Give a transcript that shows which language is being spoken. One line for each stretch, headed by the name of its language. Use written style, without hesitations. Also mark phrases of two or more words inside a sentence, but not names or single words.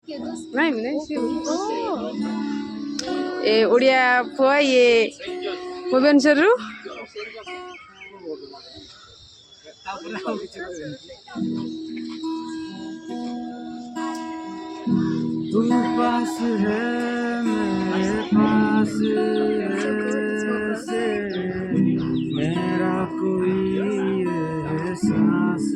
Odia: ନାଇଁ ନାଇଁ ସେ ଏ ଓଡ଼ିଆ ପୁଅ ଇଏ ଭୁବନେଶ୍ୱରରୁ
Hindi: तू पास है मेरे पास ऐसे मेरा कोई एहसास